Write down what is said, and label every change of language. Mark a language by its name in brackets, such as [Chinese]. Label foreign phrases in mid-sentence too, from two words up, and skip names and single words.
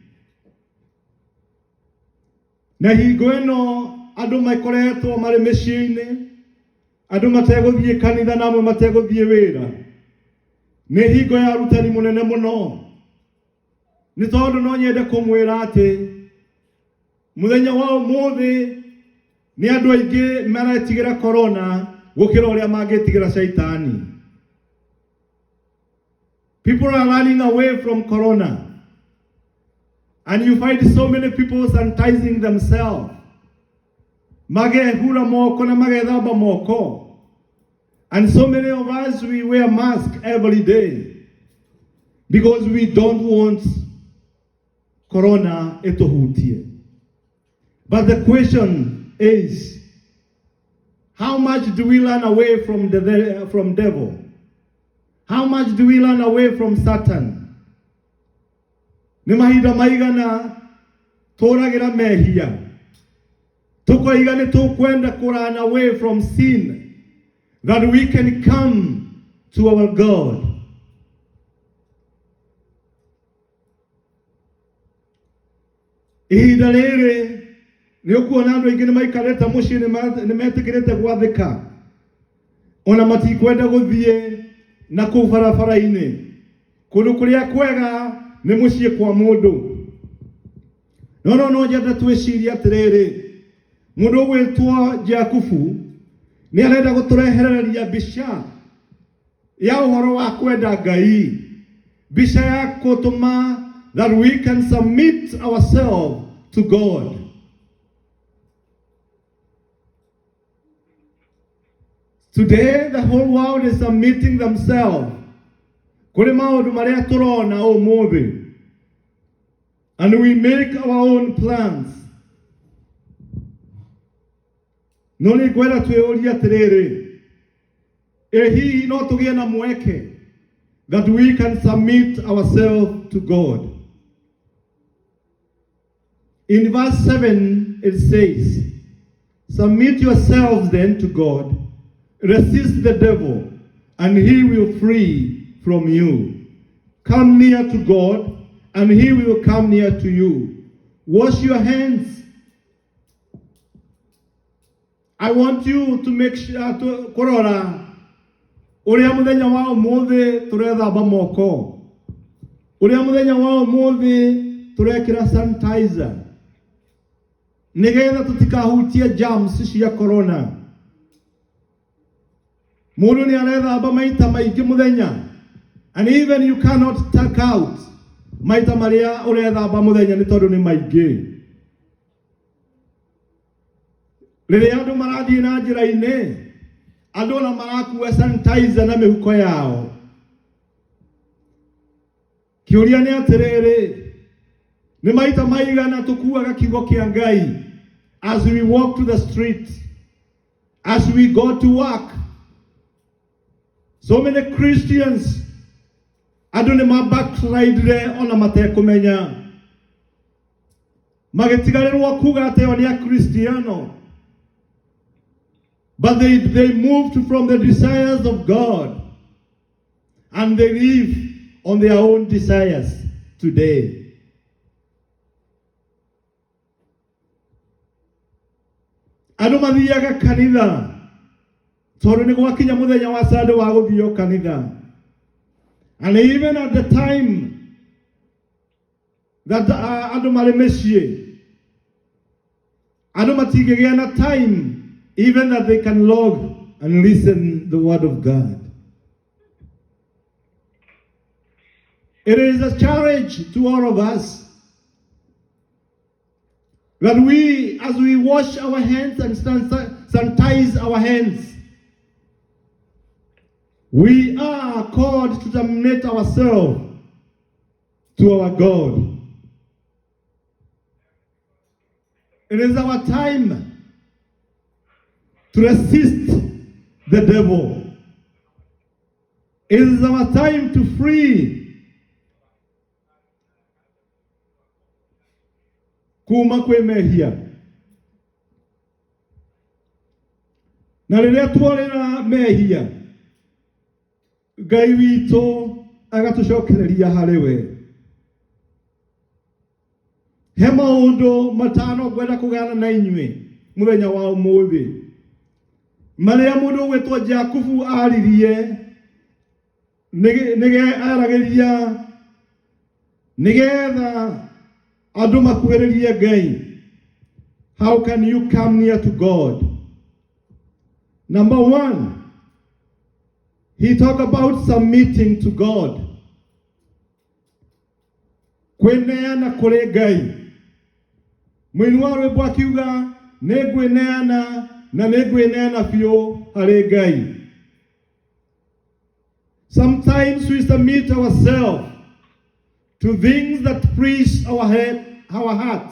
[Kikuyu] Na hingo ĩno andũ makoretwo marĩ mĩciĩ-inĩ, andũ mategũthiĩ kanitha na amwe mategũthiĩ wĩra, nĩ hingo ya ũrutani mũnene mũno. Nĩ tondũ no nyende kũmwĩra atĩ mũthenya wa ũmũthĩ nĩ andũ aingĩ maretigĩra corona gũkĩra ũrĩa mangĩtigĩra Shaitani. [English] People are running away from corona, and you find so many people sanitizing themselves. [Kikuyu] Magehura moko na magethamba moko. [English] And so many of us, we wear masks every day because we don't want [Kikuyu] corona etohutie. [English] But the question is, how much do we run away from devil? How much do we run away from Satan? [Kikuyu] Nĩ mahinda maigana tũragĩra mehia, tũkoiga nĩ tũkwenda [English] run away from sin, that we can come to our God. [Kikuyu] Ihinda rĩrĩ nĩ ũkuona andũ aingĩ nĩ maikarĩte mũciĩ nĩ metĩkĩrĩte gwathĩka, ona matikwenda gũthiĩ na kũu barabara-inĩ. Kũndũ kũrĩa kwega nĩ mũciĩ kwa mũndũ. No nyende twĩcirie atĩrĩrĩ, mũndũ ũgwĩtwo Jakubu nĩ arenda gũtũrehereria mbica ya ũhoro wa kwenda Ngai, mbica ya gũtũma [English] that we can submit ourselves to God. Today the whole world is submitting themselves [Kikuyu] kũrĩ maũndũ marĩa tũrona ũmũthĩ, [English] and we make our own plans. [Kikuyu] No nĩ ngwenda twĩũrie atĩrĩrĩ, hihi no tũgĩe na mweke [English] that we can submit ourselves to God. In verse 7 it says, submit yourselves then to God, resist the devil, and he will flee from you. Come near to God, and he will come near to you. Wash your hands. I want you to make sure to [Kikuyu] korora uria muthenya wa ũmũthĩ tũrethamba moko, uria muthenya wa ũmũthĩ tũrekĩra sanitizer nĩgetha tũtikahutie germs cia corona. Mũndũ nĩ arethamba maita maingĩ mũthenya, [English] And even you cannot take out [Kikuyu] maita maria urethamba muthenya ni tondu ni maingi. Riria andu marathie na njira-ini, andu na marakua sanitizer na mihuko yao. Kiuria ni atiriri, ni maita maigana tukuaga kiugo kia Ngai [English] as we walk to the street, as we go to work. So many Christians [Kikuyu] andu ni backslide ona matekumenya, magetigarirwo kuga ati oni a Kristiano, [English] but they moved from the desires of God and they live on their own desires today. [Kikuyu] Andu mathiaga kanitha tondu ni gwakinya muthenya wa Sunday wa guthio kanitha. [English] And even at the time that [Kikuyu] andu mari micii, andu matigigea na [English] time even that they can log and listen the word of God. It is a challenge to all of us that we, as we wash our hands and sanitize our hands, we are called to submit ourselves to our God. It is our time to resist the devil. It is our time to free [Kikuyu] kuma kwe mehia. Na riria twarira mehia, Ngai witu agatucokereria hari we. He maundu matano ngwenda kugana na inyue muthenya wa umuthi, maria mundu wetwo Jakubu aririe arageria nigetha andu makuhĩrĩrie Ngai. [English] How can you come near to God? Number one, he talked about submitting to God. [Kikuyu] Kweneana kure Ngai. Mwini wa rwĩmbo akiuga nĩngwĩneana na nĩngwĩneana biũ harĩ Ngai. [English] Sometimes we submit ourselves to things that please our heart.